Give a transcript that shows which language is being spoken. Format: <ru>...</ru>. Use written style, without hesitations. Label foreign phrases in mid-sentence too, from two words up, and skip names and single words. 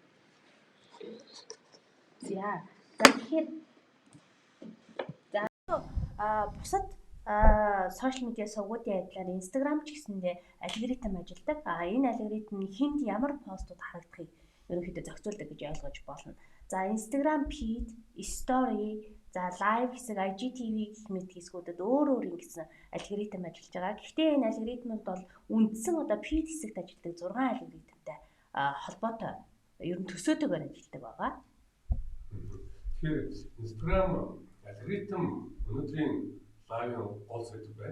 <mn>За тэгэхээр бусад сошиал медиа сувгуудын адилаар Instagram ч гэсэндээ алгоритм ажилладаг. Энэ алгоритм нь хэнд ямар постууд харагдахыг ерөнхийдөө зохицуулдаг гэж ойлгож болно.</mn> <en>За Instagram feed, story,</en> <mn>за live хэсэг, IGTV гэх мэт хэсгүүдэд өөр ингэсэн алгоритм ажиллаж байгаа. Гэхдээ энэ алгоритмууд бол үндсэн feed хэсэгт ажилладаг 6 алгоритмтай холбоотой ер нь төсөөтэйгээр ажилладаг байгаа. Тэгэхээр Instagram алгоритм өнөөдрийн лайвын гол сэдв байна.</mn>